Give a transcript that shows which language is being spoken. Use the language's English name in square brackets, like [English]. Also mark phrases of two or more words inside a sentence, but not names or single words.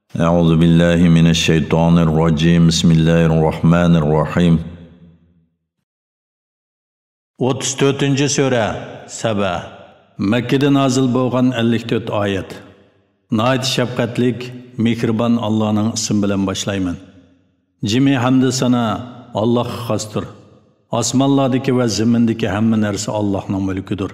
[Arabic] أعوذ بالله من الشيطان الرجيم بسم الله الرحمن الرحيم 34. [Uzbek] Sura Saba Mekkede nazil bo'lgan 54 oyat. Nayt shafqatlik, mehribon Allohning ismi bilan boshlayman. Jimi hamd sana Allohga xosdir. Osmonlardagi va zamindagi hamma narsa Allohning mulkidir.